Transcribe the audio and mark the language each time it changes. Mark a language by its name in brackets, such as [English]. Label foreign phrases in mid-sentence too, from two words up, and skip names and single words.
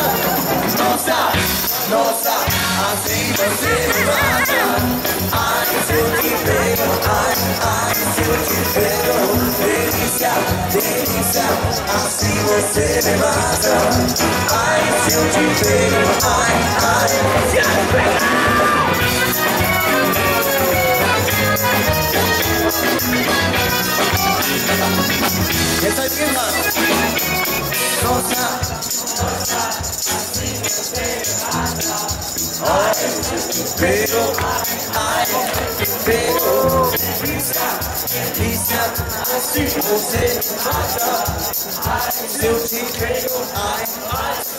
[Portuguese] Nossa, nossa, assim você me mata. Ai, se eu te pego, ai, se eu te pego. Delícia, delícia. nossa, assim você me mata. Ai, se eu te pego, ai, ai, se eu te pego. [German] Jetzt seid ihr dran. [Portuguese] Nossa, assim você me mata. Ai, se eu te pego, ai, se eu te pego. Lisa, assim você me mata. Ai, se eu te pego, ai, ai.